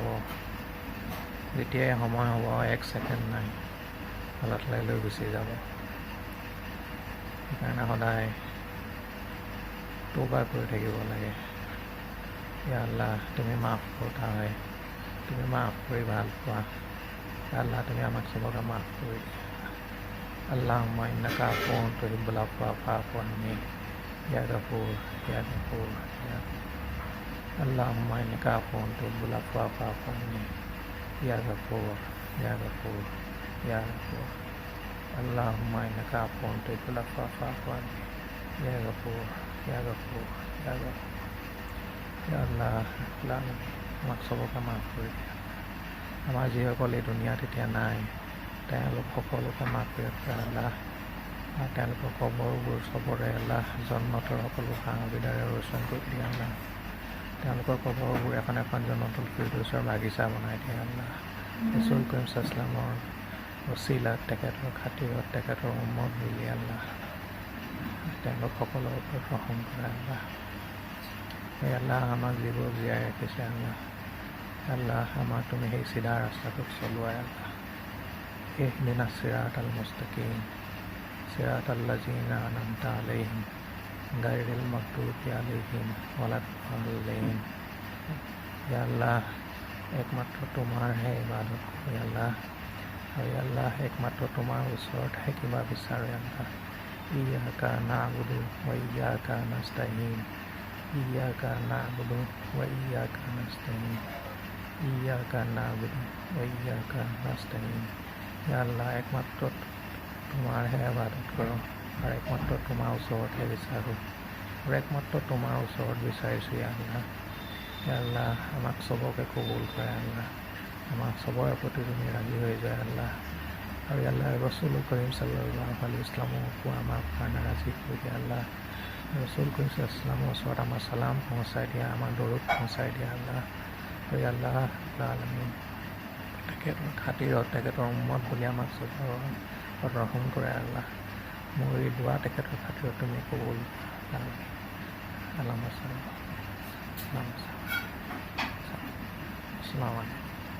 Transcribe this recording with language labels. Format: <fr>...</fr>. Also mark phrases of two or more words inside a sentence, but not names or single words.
<as>যেতিয়াই সময় হ'ব, 1 ছেকেণ্ড নাই, আল্লাহ তালাই লৈ গুচি যাব। সেইকাৰণে সদায় তৌবা কৰি থাকিব লাগে।</as> <ar>يا الله,</ar> <as>তুমি মাফ কৰোঁতা হয়, তুমি মাফ কৰি ভাল পোৱা। আল্লাহ, তুমি আমাক চবকে মাফ কৰি দিয়া।</as> <ar>اللهم إنك عفو تحب العفو فاعف عني يا غفور يا غفور يا. اللهم إنك عفو تحب العفو فاعف عني. يا غفور يا غفور يا غفور. اللهم إنك عفو تحب العفو فاعف عني. يا غفور يا غفور يا غفور. يا الله,</ar> <as>আমাক চবকে মাফ কৰি দিয়া। আমাৰ যিসকল এই দুনিয়াত এতিয়া নাই, তেওঁলোক সকলোকে মাফ কৰি দিয়া আল্লাহ। আৰু তেওঁলোকৰ কবৰবোৰ চবৰে আল্লাহ জন্নতৰ সকলো সা সুবিধাৰে ৰচন কৰি দিয়া আল্লাহ। তেওঁলোকৰ কবৰবোৰ এখন এখন জন্নতুল ফিৰদৌছৰ বাগিচা বনাই দিয়া আল্লাহ। ৰাসূল কৰিম সাল্লাল্লাহু ওচিলাত তেখেতৰ খাতিৰত তেখেতৰ উম্মত বুলি আল্লাহ তেওঁলোক সকলোৰ ওপৰত ৰহম কৰে আল্লাহ। এই আল্লাহ আমাক যিবোৰ জীয়াই ৰাখিছে আল্লাহ, আল্লাহ আমাক তুমি সেই চিধা ৰাস্তাটোত চলোৱাই আল্লাহ।</as> <ar>اهدنا الصراط المستقيم صراط الذين أنعمت عليهم غير المغضوب عليهم ولا الضالين. يا الله,</ar> <as>একমাত্ৰ তোমাৰহে ইবাদত কৰোঁ আল্লাহ। আৰু আল্লাহ, একমাত্ৰ তোমাৰ ওচৰতহে কিবা বিচাৰোঁ আল্লাহ।</as> <ar>إياك نعبد وإياك نستعين. إياك نعبد وإياك نستعين. إياك نعبد وإياك نستعين. يا الله,</ar> <as>একমাত্ৰ তোমাৰহে ইবাদত কৰোঁ আৰু একমাত্ৰ তোমাৰ ওচৰতহে বিচাৰোঁ আৰু একমাত্ৰ তোমাৰ ওচৰত বিচাৰিছোঁ</as> <ar>يا الله. يا الله,</ar> <as>আমাক চবকে কবুল কৰে আল্লাহ। আমাক চবৰে প্ৰতি তুমি ৰাজি হৈ যায় আল্লাহ। আৰু আল্লাহ ৰাসূল কৰিম</as> <ar>صلى الله عليه وسلم</ar> <as>আমাৰ কাৰণে ৰাজি কৰি দিয়া আল্লাহ। ৰাসূল কৰিম সাল্লাল্লাহু ওচৰত আমাৰ চালাম পহুচাই দিয়া, আমাৰ দৰুদ পহুচাই দিয়া আল্লাহ। আৰু আল্লাহ আলামিন তেখেতৰ খাতিৰত তেখেতৰ উম্মত বুলি আমাক চবৰ ৰহম কৰে আল্লাহ। মোৰ এই দোৱা তেখেতৰ খাতিৰত তুমি কবুল আল্লাহ।</as> <ar>السلام عليكم.</ar>